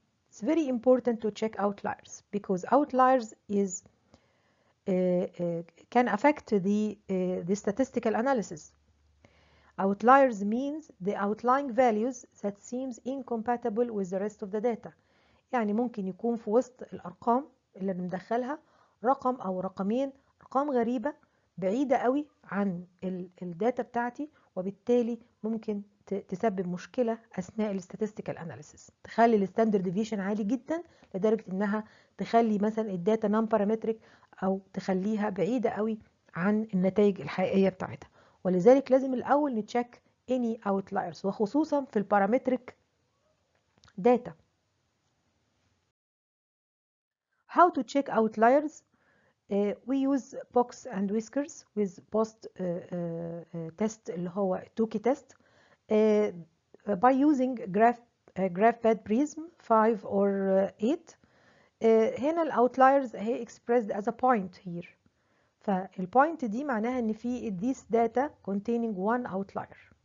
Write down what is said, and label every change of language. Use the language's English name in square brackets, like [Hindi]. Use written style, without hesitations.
[English] It's very important to check outliers because outliers can affect the statistical analysis. Outliers means the outlying values that seems incompatible with the rest of the data. [Arabic] يعني ممكن يكون في وسط الأرقام اللي بندخلها رقم أو رقمين، أرقام غريبة بعيدة قوي عن الداتا بتاعتي، وبالتالي ممكن تسبب مشكلة أثناء الاستاتستيكال أناليسيس، تخلي الستاندرد ديفيشن عالي جدا لدرجة إنها تخلي مثلا الداتا نون بارامتريك أو تخليها بعيدة قوي عن النتائج الحقيقية بتاعتها. ولذلك لازم الأول نتشيك [English] any outliers [Arabic] وخصوصا في البارامتريك data. [English] How to check outliers? We use box and whiskers with post test [Arabic] اللي هو توكي [English] test by using graph pad prism 5 or 8. [Arabic] هنا الاوتلايرز هي [English] expressed as a point here. [Arabic] فالبوينت دي معناها ان في [English] this data containing one outlier.